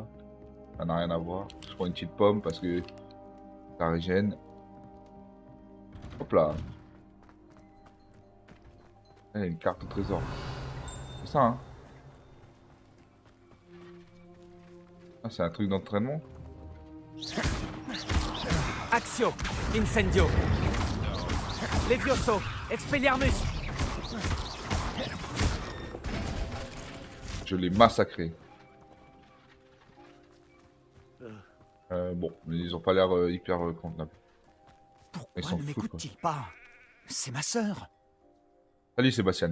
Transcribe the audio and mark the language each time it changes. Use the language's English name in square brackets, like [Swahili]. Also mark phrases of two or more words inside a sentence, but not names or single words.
[French] Ça n'a rien à voir. Je prends une petite pomme parce que ça régène. Hop là. Il y a une carte au trésor. C'est ça hein? Ah, c'est un truc d'entraînement? Axio. Incendio. Levioso. Expelliarmus. Je l'ai massacré. Bon, mais ils ont pas l'air hyper contenables. Pourquoi Ils s'en ne foutent, quoi. m'écoute-t-il pas? C'est ma sœur. Salut Sébastien.